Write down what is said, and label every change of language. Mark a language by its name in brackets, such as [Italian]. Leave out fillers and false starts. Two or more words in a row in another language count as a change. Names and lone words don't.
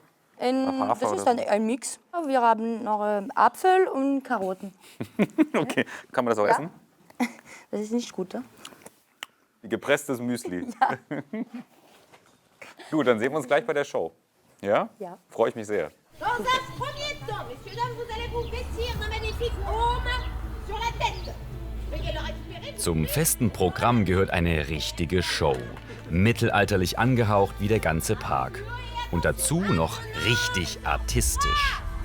[German] Das ist ein Mix. Wir haben noch Apfel und Karotten. Okay, kann man das auch essen? Das ist nicht gut, ne? Gepresstes Müsli. Ja. Gut, dann sehen wir uns gleich bei der Show. Ja? Ja. Freue ich mich sehr. [French] Dans un premier temps, messieurs, dames, vous allez vous vêtir d'un magnifique aume sur la tête. Veuillez le récupérer. [German] Zum festen Programm gehört eine richtige Show. Mittelalterlich angehaucht wie der ganze Park. Und dazu noch richtig artistisch.